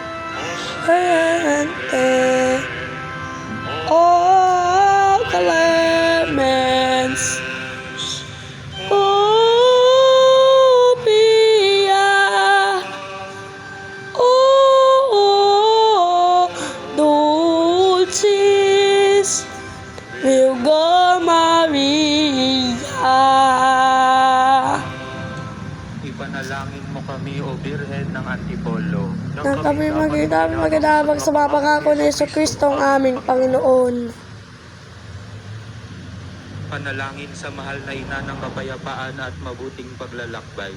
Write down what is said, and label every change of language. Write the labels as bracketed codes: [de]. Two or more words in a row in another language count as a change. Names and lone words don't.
[la] ente, o clemens, o pia, o dulcis, Virgo Maria. [tl] ipanalangin mo kami, O Birhen ng Antipolo, Na kami magdamag sa mga pangako ni Yesu Kristo ang aming Panginoon. panalangin sa mahal na ina ng kapayapaan at mabuting paglalakbay.